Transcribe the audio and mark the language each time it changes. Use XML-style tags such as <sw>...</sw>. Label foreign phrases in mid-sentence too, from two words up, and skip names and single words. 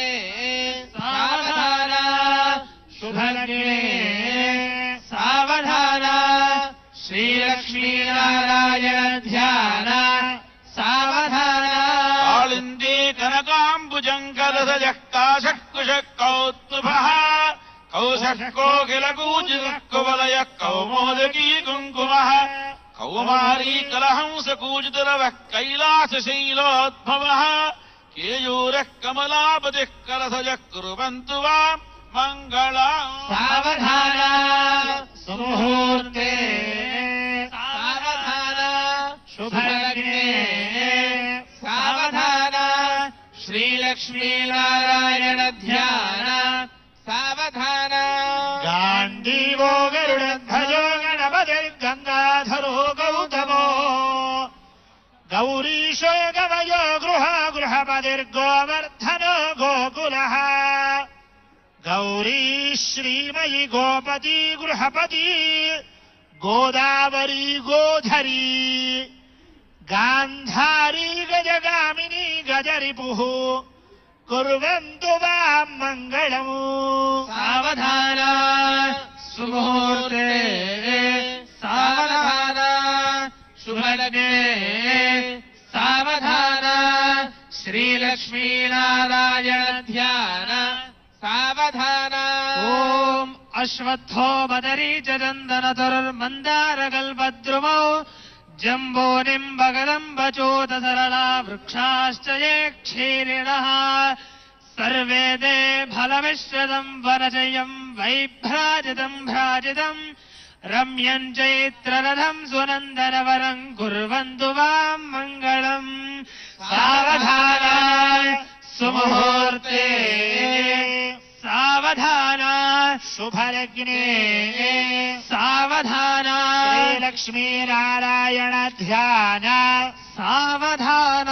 <sa>సావధాన శుభలగ్నే सावधान श्रीलक्ष्मीनारायण ध्यान सावधान. कालिन्दी कनकाम्बुजंकरसजः काशः कुशः कौस्तुभः कौशः कोकिलकूजितः कुवलयः कौमोदकी कुङ्कुमः कौमारी कलहंसकूजितरवः कैलासशैलोद्भवः केयूरः कमलापतिः करसजः कुर्वन्तु वा मङ्गलम् सावधान सुमुहूर्ते सावधान शुभलग्ने सावधान श्रीलक्ष्मीनारायण ध्यान सावधान गाण्डीवो गरुडध्वजो गणपतिर्गङ्गाधरो गौतमो गौरीशो गवयो गृहपतिर्गोवर्धनो गोकुलः गौरी श्रीमयि गोपति गृहपति गोदावरी गोधरी गान्धारी गजगामिनी गजरिपुः कुर्वन्तु वां मङ्गलम् सावधान सुमुहूर्ते सावधान शुभलग्ने सावधान श्रीलक्ष्मीनारायण ध्यान सावधान ॐ अश्वत्थो बदरी च चन्दनतरुर्मन्दारकल्पद्रुमौ जम्बो निम्बगदम्बचोत सरला वृक्षाश्च ये क्षीरिणः सर्वे ते फलमिश्रितम् वरजयम् वैभ्राजितम् भ्राजितम् रम्यम् चैत्ररथम् सुनन्दनवरम् कुर्वन्तु वां मङ्गलम् सावधान सुमुहूर्ते सावधान शुभलग्ने सावधान श्रीलक्ष्मीनारायण ध्यान सावधान</sa>